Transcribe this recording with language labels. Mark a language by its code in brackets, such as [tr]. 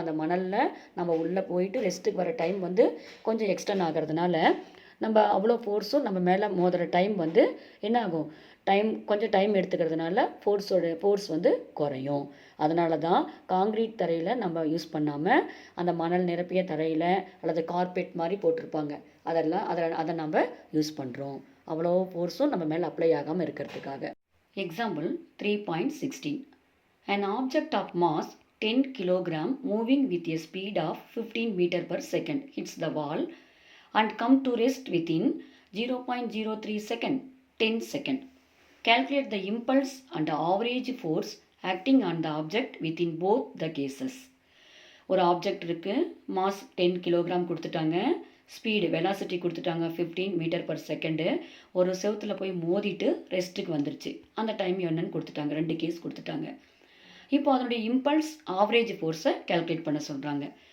[ta] அந்த மணலில் நம்ம உள்ளே போயிட்டு ரெஸ்ட்டுக்கு வர டைம் வந்து கொஞ்சம் எக்ஸ்டன் ஆகிறதுனால நம்ம அவ்வளோ ஃபோர்ஸும் நம்ம மேலே மோதுகிற டைம் வந்து என்ன ஆகும், கொஞ்சம் டைம் எடுத்துக்கிறதுனால ஃபோர்ஸ் வந்து குறையும். அதனால தான் காங்கிரீட் தரையில் நம்ம யூஸ் பண்ணாமல் அந்த மணல் நிரப்பிய தரையில் அல்லது கார்பெட் மாதிரி போட்டிருப்பாங்க, அதை நம்ம யூஸ் பண்ணுறோம். அவ்வளோ ஃபோர்ஸும் நம்ம மேலே அப்ளை ஆகாமல் இருக்கிறதுக்காக. Example 3.16. [en] An object of mass 10 kg moving with a speed of 15 meter per second hits the wall and come to rest within 0.03 second, 10 second. Calculate the impulse and average force acting on the object within both the cases. [ta] ஒரு object இருக்குது, mass 10 kilogram கொடுத்துட்டாங்க, speed velocity கொடுத்துட்டாங்க 15 metre per second, ஒரு செவுத்தில் போய் மோதிட்டு ரெஸ்ட்டுக்கு வந்துருச்சு, அந்த time என்னன்னு கொடுத்துட்டாங்க, 2 கேஸ் கொடுத்துட்டாங்க. இப்போ அதனுடைய இம்பல்ஸ் ஆவரேஜ் ஃபோர்ஸை கேல்குலேட் பண்ண சொல்கிறாங்க.